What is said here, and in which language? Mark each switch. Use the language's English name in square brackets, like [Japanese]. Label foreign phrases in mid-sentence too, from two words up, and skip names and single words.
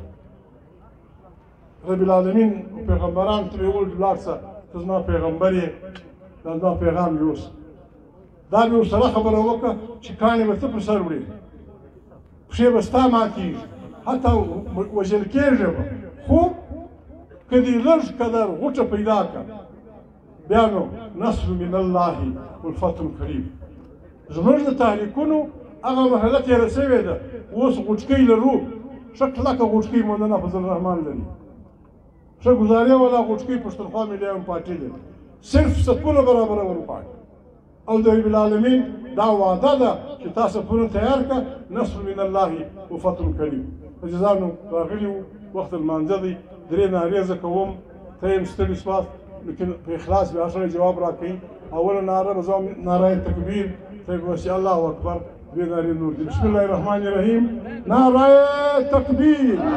[Arabic] رب العالمین [Pashto] پیغمبران ترې وویل لاړ شه ته زما پیغمبر یې دا زما پیغام یوسه دا مې ورسره خبره وکړه چې کاڼې به ته پر سر وړې پښې به ستا ماتېږي حتی وژل کېږي به خو که دې لږ قدر غوټه پیدا کړه بیا نو [Arabic] نصر من الله والفتح قریب [Pashto] زموږ د تحریکونو هغه مرحله تېره شوې ده اوس غوټکۍ لرو ښه کلکه غوټکۍ مولانا فضل الرحمن لري ښه ګزارې والا غوټکۍ پښتونخوا ملي پارټي لري صرف سپونه برابره ورغواړي او د [Arabic] رب العالمین [Pashto] دا وعده ده چې تاسو پونه تیار کړه [Arabic] نصر من الله وفتح قریب [Pashto] عزیزانو راغلي وو وخت لمانځه دی 3 نارې زه کوم ته یم ستړي شواست لیکن په اخلاص بیا سره جواب راکوي اوله ناره به زه ناره تکبیر ته به وسي [Arabic] الله اکبر [Pashto] 2 نارې نور دي [Arabic] بسم الله الرحمن الرحیم [Pashto] ناره تکبیر